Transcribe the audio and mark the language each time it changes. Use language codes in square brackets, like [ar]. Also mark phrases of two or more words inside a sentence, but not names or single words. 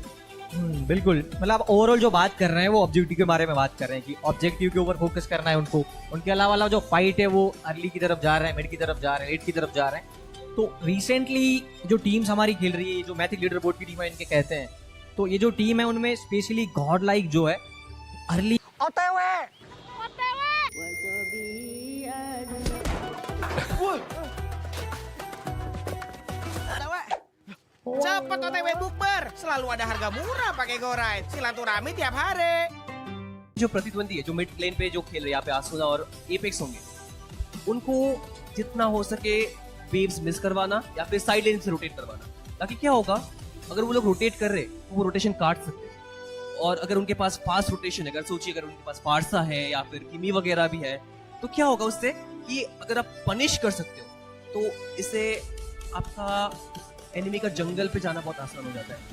[hi] बिल्कुल, मतलब ओवरऑल जो बात कर रहे हैं वो ऑब्जेक्टिव के बारे में बात कर रहे हैं कि ऑब्जेक्टिव के ऊपर फोकस करना है उनको। उनके अलावा वाला जो फाइट है वो अर्ली की तरफ जा रहे हैं, मिड की तरफ जा रहे हैं, लेट की तरफ जा रहे हैं। तो रिसेंटली जो टीम्स हमारी खेल रही है, जो [en] Mythic leader board [hi] की टीम है इनके कहते हैं, तो ये जो टीम है उनमें स्पेशली गॉड लाइक जो है अर्ली होते हुए [id] Cepet OTW bukber, selalu ada harga murah pakai Goride, silaturahmi tiap hari. [hi] जो प्रतिद्वंदी है, जो [en] mid lane [hi] पे जो खेल रहे हैं यहाँ पे आसुना और एपेक्स होंगे, उनको जितना हो सके वेव्स मिस करवाना या फिर [en] side lane [hi] से रोटेट करवाना, ताकि क्या होगा अगर वो लोग रोटेट कर रहे तो वो रोटेशन काट सकते हैं। और अगर उनके पास [en] fast rotation [hi] है, अगर सोचिए अगर उनके पास फारसा है या फिर किमी वगैरह भी है, तो क्या होगा उससे कि अगर आप पनिश कर सकते हो तो इससे आपका एनिमी का जंगल पे जाना बहुत आसान हो जाता है।